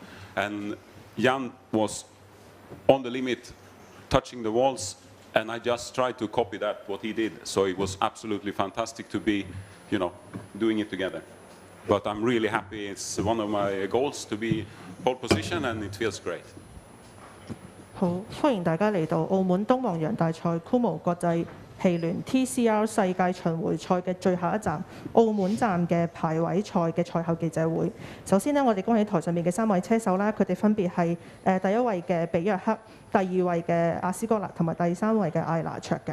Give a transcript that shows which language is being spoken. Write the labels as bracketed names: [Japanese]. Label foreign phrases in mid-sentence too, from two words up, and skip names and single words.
[English] And Jan was on the limit, touching the walls, and I just tried to copy that, what he did. So it was absolutely fantastic to be, you know, doing it together. But I'm really happy. It's one of my goals to be pole position, and it feels great. [Cantonese] 好，歡迎大家嚟到澳門東望洋大賽 Kumo 國際汽聯 TCR 世界巡迴賽嘅最後一站澳門站嘅排位賽嘅賽後記者會。首先呢，我哋恭喜台上面嘅3位車手啦，佢哋分別係第1位嘅比約克、第2位嘅阿斯哥勒同埋第3位嘅艾拿卓嘅。